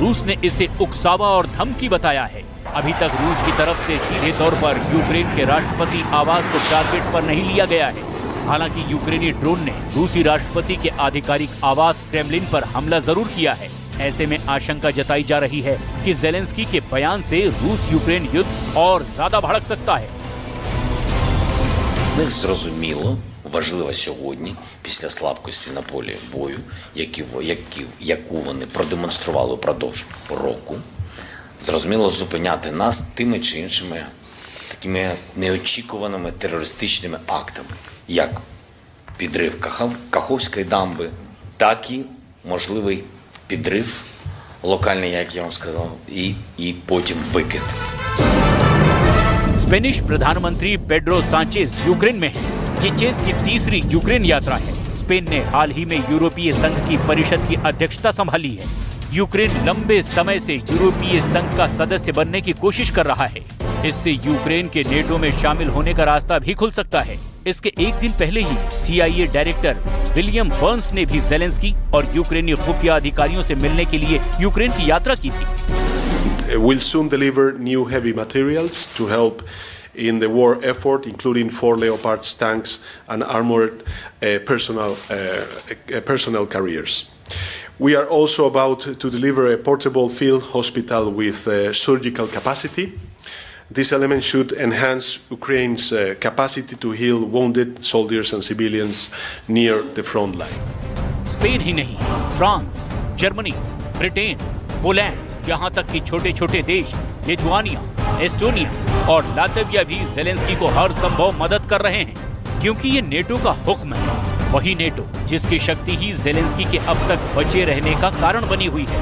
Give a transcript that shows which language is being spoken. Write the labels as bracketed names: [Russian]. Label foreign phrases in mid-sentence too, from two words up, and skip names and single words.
[Hindi] रूस ने इसे उकसावा और धमकी बताया है। अभी तक रूस की तरफ से सीधे तौर पर यूक्रेन के राष्ट्रपति आवास को टारगेट पर नहीं लिया गया है। हालांकि यूक्रेनी ड्रोन ने रूसी राष्ट्रपति के आधिकारिक आवास क्रेमलिन पर हमला जरूर किया है। ऐसे में आशंका जताई जा रही है कि ज़ेलेंस्की के बयान से रूस यूक्रेन युद्ध और ज्यादा भड़क सकता है। [Ukrainian] Незрозуміло важлива сьогодні, після слабкості на полі бою, яку вони продемонстрували упродовж року, зрозуміло зупиняти нас тими чи іншими такими неочікуваними терористичними актами, як підрив Каховської дамби, так і можливий підрив локальний, як я вам сказав, і потім викид. [Hindi] स्पेनिश प्रधानमंत्री पेड्रो सांचेज यूक्रेन में है। ये चेज की तीसरी यूक्रेन यात्रा है। स्पेन ने हाल ही में यूरोपीय संघ की परिषद की अध्यक्षता संभाली है। यूक्रेन लंबे समय से यूरोपीय संघ का सदस्य बनने की कोशिश कर रहा है। इससे यूक्रेन के नेटो में शामिल होने का रास्ता भी खुल सकता है। इसके एक दिन पहले ही CIA डायरेक्टर विलियम बर्न्स ने भी ज़ेलेंस्की और यूक्रेनी खुफिया अधिकारियों से मिलने के लिए यूक्रेन की यात्रा की थी। [English] We'll soon deliver new heavy materials to help in the war effort, including 4 Leopard tanks and armored personnel carriers. We are also about to deliver a portable field hospital with surgical capacity. This element should enhance Ukraine's capacity to heal wounded soldiers and civilians near the front line. [Hindi] स्पेन ही नहीं, फ्रांस, जर्मनी, ब्रिटेन, पोलैंड, यहाँ तक कि छोटे छोटे देश लिथुआनिया, एस्टोनिया और लातविया भी ज़ेलेंस्की को हर संभव मदद कर रहे हैं, क्योंकि ये नेटो का हुक्म है। वही नेटो जिसकी शक्ति ही ज़ेलेंस्की के अब तक बचे रहने का कारण बनी हुई है।